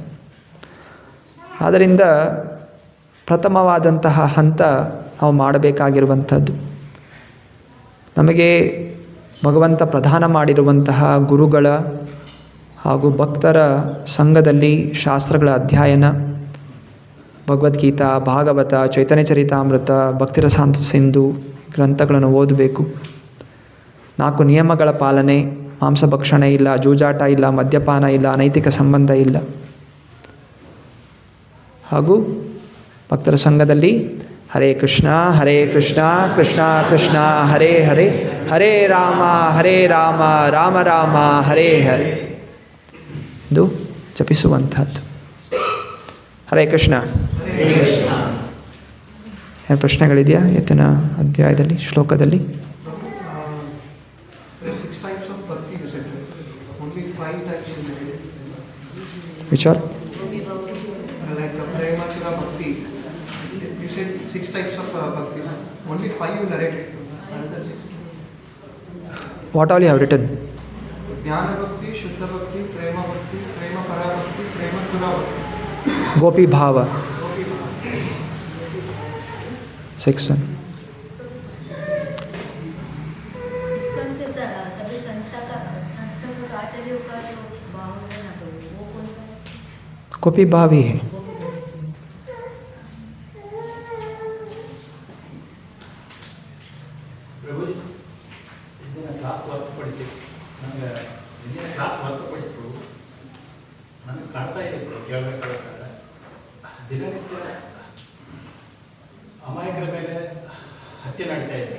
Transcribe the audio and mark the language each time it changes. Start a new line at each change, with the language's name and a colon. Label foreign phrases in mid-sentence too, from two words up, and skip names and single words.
Kannada: ಆದ್ದರಿಂದ ಪ್ರಥಮವಾದಂತಹ ಹಂತ ನಾವು ಮಾಡಬೇಕಾಗಿರುವಂಥದ್ದು, ನಮಗೆ ಭಗವಂತ ಪ್ರದಾನ ಮಾಡಿರುವಂತಹ ಗುರುಗಳ ಹಾಗೂ ಭಕ್ತರ ಸಂಘದಲ್ಲಿ ಶಾಸ್ತ್ರಗಳ ಅಧ್ಯಯನ, ಭಗವದ್ಗೀತಾ, ಭಾಗವತ, ಚೈತನ್ಯ ಚರಿತಾಮೃತ, ಭಕ್ತಿರಸಾಂತ ಸಿಂಧು ಗ್ರಂಥಗಳನ್ನು ಓದಬೇಕು. 4 ನಿಯಮಗಳ ಪಾಲನೆ, ಮಾಂಸಭಕ್ಷಣೆ ಇಲ್ಲ, ಜೂಜಾಟ ಇಲ್ಲ, ಮದ್ಯಪಾನ ಇಲ್ಲ, ಅನೈತಿಕ ಸಂಬಂಧ ಇಲ್ಲ. ಹಾಗೂ ಭಕ್ತರ ಸಂಘದಲ್ಲಿ
Sanskrit: ಹರೇ ಕೃಷ್ಣ ಕೃಷ್ಣ ಕೃಷ್ಣ ಹರೇ ಹರೇ, ಹರೇ ರಾಮ ರಾಮ ರಾಮ ಹರೇ ಹರೇ
Kannada: ಇದು ಜಪಿಸುವಂಥದ್ದು. ಹರೇ ಕೃಷ್ಣ. ಏನು ಪ್ರಶ್ನೆಗಳಿದೆಯಾ ಇವತ್ತಿನ ಅಧ್ಯಾಯದಲ್ಲಿ, ಶ್ಲೋಕದಲ್ಲಿ? ವಿಚಾರ
English: Six types of bhakti. Only 5 you narrated. Another 6. What all you have written? Jnana bhakti, Shuddha bhakti, Prema bhakti, Prema para bhakti, Prema pura bhakti. Gopi bhava. Gopi bhava. 6 1.
Hindi: सभी संस्था का आचार्यों का जो भाव है ना, तो वो कौन सा? गोपी भाव ही है.
Kannada: ಕ್ಲಾಸ್ ಹೊರತುಪಡಿಸಿ ನನಗೆ ಕ್ಲಾಸ್ ಹೊರತುಪಡಿಸಿದ್ರು ನನಗೆ ಕರ್ತಾ ಇದೆ ಹೇಳ್ಬೇಕಾದ್ರೆ ದಿನನಿತ್ಯ ಅಮಾಯಕರ ಮೇಲೆ ಹತ್ಯೆ ನಡೀತಾ ಇದೆ.